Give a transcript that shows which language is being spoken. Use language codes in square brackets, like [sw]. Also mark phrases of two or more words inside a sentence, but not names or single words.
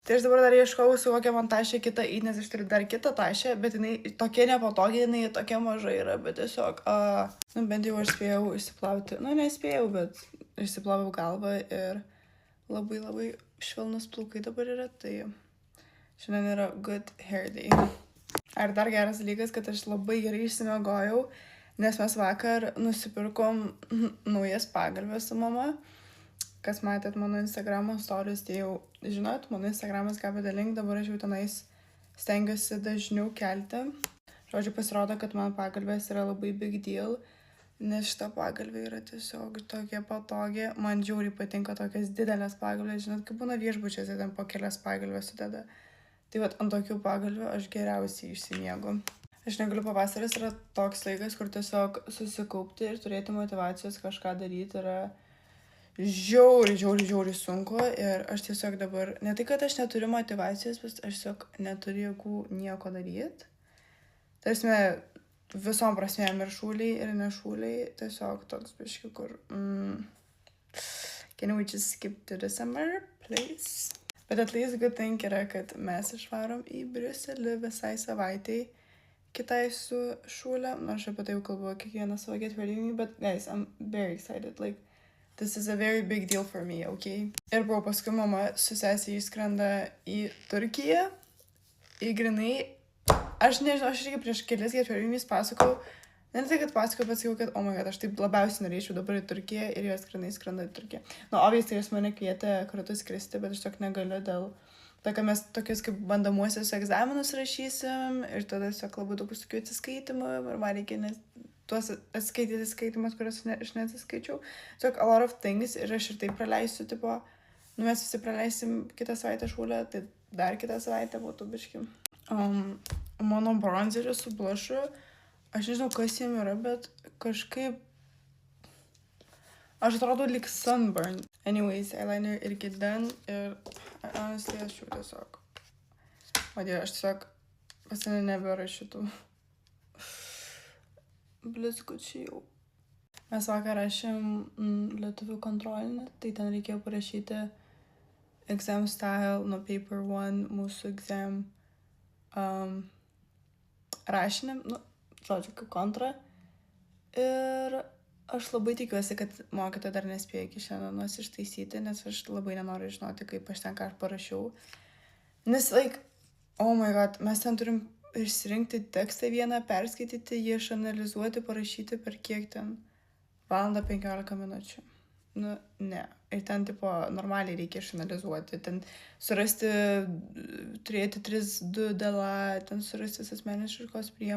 [lt] Tai aš dabar dar ieškau, su kokią man tašę kitą į, nes aš turiu dar kitą tašę, bet jinai tokia nepatogi, jinai tokia maža yra, bet tiesiog, bent jau aš spėjau išsiplauti, nespėjau, bet išsiplavau galvą ir labai švelnus plaukai dabar yra, tai šiandien yra [en] good hair day. [lt] Ar dar geras dalykas, kad aš labai gerai išsimiegojau, nes mes vakar nusipirkom naujas pagalves su mama. Kas matėt mano Instagramo stories, tai jau žinot, mano Instagramas Gabija Link, dabar aš jau tenais stengiuosi dažniau kelti. Žodžiu, pasirodo, kad man pagalvės yra labai [en] big deal, [lt] nes šita pagalvė yra tiesiog tokia patogi. Man žiauriai patinka tokias didelės pagalvės, žinot, kaip būna viešbučiuose, ten po kelias pagalvės sudeda. Tai vat ant tokių pagalvių aš geriausiai išsimiegu. Aš negaliu, pavasaris yra toks laikas, kur tiesiog susikaupti ir turėti motyvacijos kažką daryti yra žiauriai sunku. Ir aš tiesiog dabar, ne tai, kad aš neturiu motyvacijos, bet aš tiesiog neturiu jėgų nieko daryti. Tarsi visom prasmėm ir šūliai, ir nešūliai, tiesiog toks biški, kur [en] can we just skip to the summer, please? [lt] Bet [en] at least good thing [lt] yra, kad mes išvarom į Briuselį visai savaitei kitai su šūlė. Aš apie tai jau kalbu kiekvieną savo [en] get ready with me, but guys, I'm very excited. Like, this is a very big deal for me, okay? [lt] Ir buvo paskui mama su sesė išskrenda į Turkiją. Į grinai, aš nežinau, aš irgi prieš kelis [en] get ready with me [lt] pasakau, ne tai, kad pasakau, bet sakiau, kad, [en] oh my god, [lt] aš taip labiausiai norėčiau dabar į Turkiją ir jos grinai skrenda į Turkiją. Obviously, jos mane kvietė kartu skristi, bet aš tiesiog negaliu dėl to, kad mes tokius kaip bandomuosius egzaminus rašysim ir tada tiesiog labai daug visokių atsiskaitimų ir man reikia tuos atskaityti skaitimus, kuriuos aš neatsiskaičiau. Tiesiog [en] a lot of things [lt] ir aš ir taip praleisiu, tipo, mes visi praleisim kitą savaitę šūlę, tai dar kitą savaitę būtų biški. Mano bronzeris su blušu, aš nežinau, kas jiem yra, bet kažkaip aš atrodo lyg sunburn. Anyways, eyeliner irgi done ir honestly, aš jau tiesiog. O dieve, aš tiesiog pasinė nebėra šitų blizgučių jau. Mes vakar rašėm lietuvių kontrolinį, tai ten reikėjo parašyti [en] exam style [lt] nuo paper 1 mūsų exam rašinėm, žodžiu, kaip kontra. Ir aš labai tikiuosi, kad mokytoja dar nespėjo iki šiandienos ištaisyti, nes aš labai nenoriu žinoti, kaip aš ten ką parašiau. Nes, [en] oh my god, [lt] mes ten turim išsirinkti tekstą vieną, perskaityti, jį išanalizuoti, parašyti per kiek ten? 1:15 minučių. Ne. Ir ten, tipo, normaliai reikia išanalizuoti. Ten surasti, turėti 3-2 dėlą, ten surasti visas meniškos priemonės.